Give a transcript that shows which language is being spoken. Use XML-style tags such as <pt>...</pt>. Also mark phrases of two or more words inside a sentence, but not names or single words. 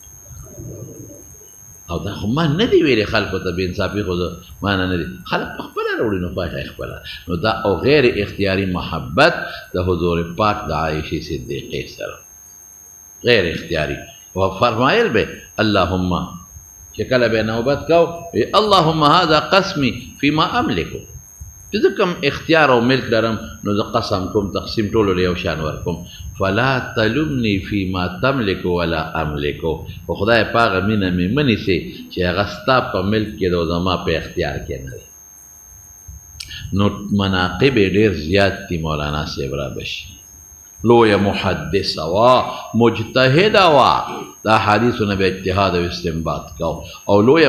<ps>او دا خو ما نه دی ویلې خلکو ته بې انصافي خو ما نه دی، خلک په خپله راوړي نو خوښه خپله. نو دا او غیر اختیاري محبت د حضور پاک د عایشې صدیقې سره غیر اختیاري. و فرمایل به اللهم چې کله به نوبت کو</ps> <ar>اللهم هذا قسمي فيما املكو،</ar> <ps>چې زه کوم اختیار او ملک لرم نو زه قسم کوم تقسیم ټولو له یو شان ورکوم.</ps> <ar>فلا تلمني فيما تملك ولا املكو،</ar> <ps>خو خدای په هغه مینه مې مه نیسې چې هغه ستا په ملک کې دی او زما په اختیار کې نه دی. نو مناقب یې ډېر زیات دي مولانا صاحب را بشي، لوی محدث وا مجتهد وا دا حدیثونه به اجتهاد او استنباط کو او لوی</ps>